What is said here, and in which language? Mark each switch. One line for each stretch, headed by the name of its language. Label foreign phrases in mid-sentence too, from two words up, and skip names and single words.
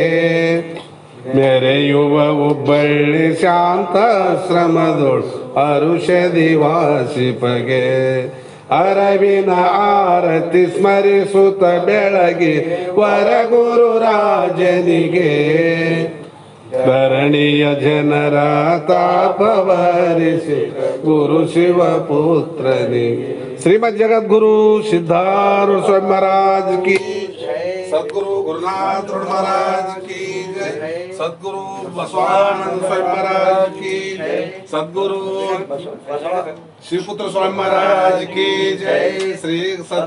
Kannada: ಮೆರೆಯುವ ಹುಬ್ಬಳ್ಳಿ ಶಾಂತಾಶ್ರಮದೊಳು ಅರುಷದಿ ವಾಸಿಪಗೆ ಅರವಿನ ಆರತಿ ಸ್ಮರಿಸುತ್ತ ಬೆಳಗಿ ವರ ಗುರು ರಾಜನಿಗೆ ಧರಣಿಯ ಜನರ ತಾಪವರಿಸಿ ಗುರು ಶಿವಪುತ್ರನಿಗೆ ಶ್ರೀಮದ್ ಜಗದ್ಗುರು ಸಿದ್ಧಾರೂಢ
Hindi: स्वामी महाराज की सद्गुरु गुरुनाथ महाराज की जय. सद्गुरु बसवानंद स्वामी महाराज की जय. सद्गुरु श्रीपुत्र स्वामी महाराज की जय. श्री